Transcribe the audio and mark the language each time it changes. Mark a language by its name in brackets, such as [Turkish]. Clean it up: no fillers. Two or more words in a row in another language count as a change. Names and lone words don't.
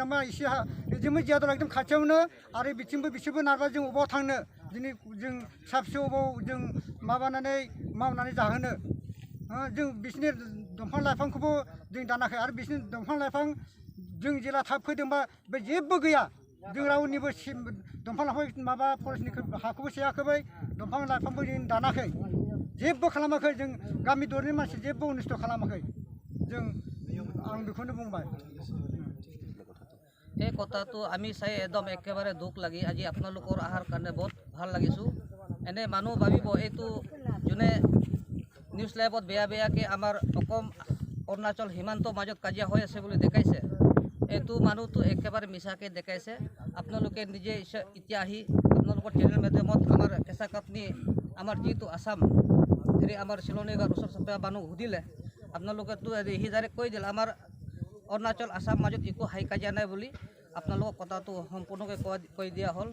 [Bodo] मा एसे जोंबो जियादर एकदम खाथियावनो आरो बिथिंबो बिसोरबो नारबा जों अबाव थांनो दिनै जों फिसा फिसौ अबाव जों माबानानै मावनानै जाहोनो जों बिसोरनि दंफां लाइफांखौबो जों दानाखै आरो बिसोरनि दंफां लाइफां जों जेला थाब फैदोंबा बे जेबो गैया जों रावनिबो दंफां लाइफां माबा फरेस्टनि हाखौबो सेयाखै दंफां लाइफांबो जों दानाखै जेबो खालामाखै जों गामि दरनि मानसि जेबो अनिष्ट खालामाखै जों आं बेखौनो बुंबाय [Assamese] এই কথাটো আমি চাই একদম একেবাৰে দুখ লাগি আজি আপোনালোকৰ আহাৰ কাৰণে বহুত ভাল লাগিছোঁ এনে মানুহ ভাবিব এইটো যোনে নিউজ লাইভত বেয়াকৈ আমাৰ অসম অৰুণাচল সীমান্তৰ মাজত কাজিয়া হৈ আছে বুলি দেখাইছে এইটো মানুহটো একেবাৰে মিছাকৈ দেখাইছে আপোনালোকে নিজে এতিয়া আহি আপোনালোকৰ চেনেল মাধ্যমত আমাৰ কেঁচা কাটনি আমাৰ যিটো আসাম হেৰি আমাৰ চিলনীগাঁৱৰ ওচৰ চুবুৰীয়া মানুহ সুধিলে আপোনালোকেতো সি ডাইৰেক্ট কৈ দিলে আমাৰ অৰুণাচল আসাম মাজত একো হাই কাজিয়া নাই বুলি আপোনালোকক কথাটো সম্পূৰ্ণকৈ কৈ দিয়া হ'ল।